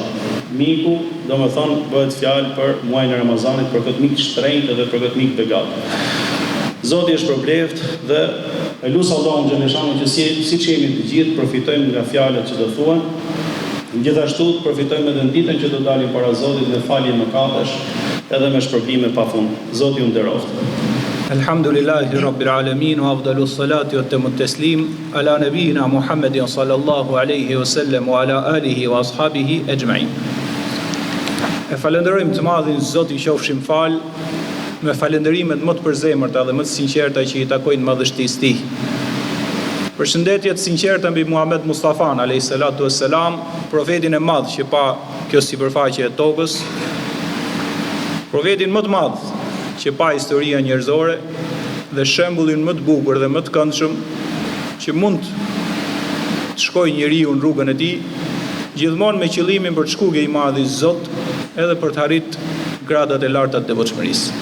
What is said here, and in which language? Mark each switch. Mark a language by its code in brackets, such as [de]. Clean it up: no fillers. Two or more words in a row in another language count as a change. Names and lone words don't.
[sq] Miku, domethënë bëhet fjalë për muajin e Ramazanit, për këtë mik të shtrenjtë dhe për këtë mik begat. Zoti është përbleft dhe e lut Allahun xhaleshanu që siç jemi të gjithë përfitojmë nga fjalët që do thuhen. Gjithashtu përfitojmë edhe ditën që do dalim para Zotit me falje mëkatesh edhe me shpërblime pafund. Zoti ju nderoftë. [ar] الحمد لله رب العالمين وأفضل الصلاة وأتم التسليم على نبينا محمد صلى الله عليه وسلم وعلى آله وأصحابه أجمعين. [sq] E falenderojmë të madhin Zot i qofshim fal me falenderimet më të përzemërta dhe më të sinqerta që i takojnë madhështisë tij. Përshëndetje të sinqerta mbi Muhammed Mustafan [ar] عليه الصلاة والسلام, [sq] profetin e madh që pa kjo sipërfaqe e tokës, profetin më të madh që pa historia njerëzore dhe shembullin më të bukur dhe më të këndshëm që mund të shkojë njeriu në rrugën e tij, gjithmonë me qëllimin për të shkuar i madh i Zot, edhe për të arritur gradat e larta të devotshmërisë.